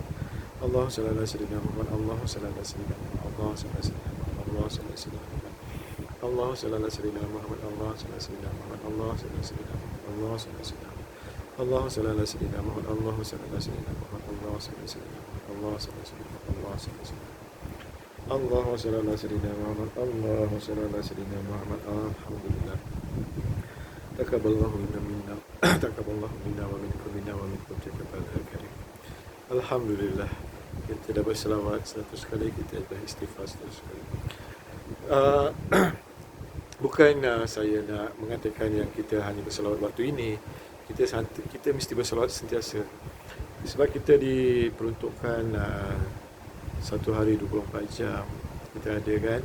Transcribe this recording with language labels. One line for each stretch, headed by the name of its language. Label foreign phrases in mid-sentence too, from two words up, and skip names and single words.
Arabic: الله صل على سيدنا محمد، الله صل على سيدنا محمد، الله صل على سيدنا محمد، الله صل على سيدنا محمد. الله صل على سيدنا محمد، الله صل على سيدنا محمد، الله صل على سيدنا محمد، الله صل على سيدنا محمد. الله صل على سيدنا محمد، الله صل على سيدنا محمد، الله صل على سيدنا محمد، الله صل على سيدنا محمد، الله صل على سيدنا محمد. اللهم صل على سيدنا محمد، اللهم صل على سيدنا محمد. Alhamdulillah. تقبل الله منا، تقبل الله منا ومنكم تقبل كريم. Alhamdulillah.
Malay: Kita dah berselawat 100 kali, kita dah istighfar 100 kali. Bukan saya nak mengatakan yang kita hanya berselawat waktu ini. Kita mesti berselawat sentiasa. Sebab kita diperuntukkan satu hari 24 jam kita ada kan.